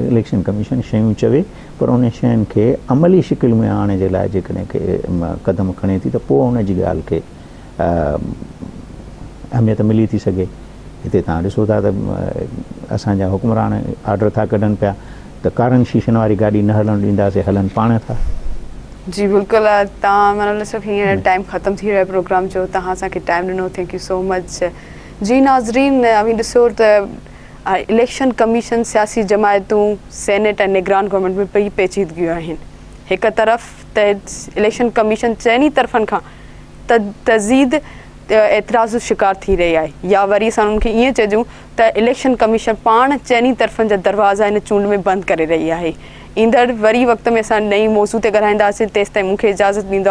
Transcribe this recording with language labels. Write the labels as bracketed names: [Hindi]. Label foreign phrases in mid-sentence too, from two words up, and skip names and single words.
[Sindhi] इलेक्शन कमीशन शयूं चवे पर उन शयुनि खे अमली शिकिल में आणण जे लाइ जेकॾहिं क़दम खणे थी त पोइ उन जी ॻाल्हि खे अहमियत मिली थी सघे। हिते तव्हां ॾिसो था त असांजा हुकुमरान ऑर्डर था कढनि पिया त कारनि शीशनि वारी गाॾी न हलणु ॾींदासीं, हलनि पाण था। जी बिल्कुलु, तव्हां माना सिर्फ़ु हींअर टाइम ख़तमु थी रहियो आहे प्रोग्राम जो, तव्हां असांखे टाइम ॾिनो, [English] thank you so much. [Sindhi] जी नाज़रीन, अभी ॾिसो त इलेक्शन कमीशन सियासी जमायतूं सेनेट ऐं निगरान गवर्नमेंट में ॿई पेचीदगियूं आहिनि। हिकु तरफ़ त इलेक्शन कमीशन चइनी तरफ़नि खां तज़ीद एतिराज़ जो शिकार थी रही आहे, या वरी असां उन्हनि खे ईअं चइजूं त इलेक्शन कमीशन पाण चइनी तरफ़नि जा दरवाज़ा हिन चूंड में बंदि करे रही आहे। ईंदड़ वरी वक़्त में असां नई मौज़ू ते ॻाल्हाईंदासीं, तेसि ताईं मूंखे इजाज़त ॾींदा।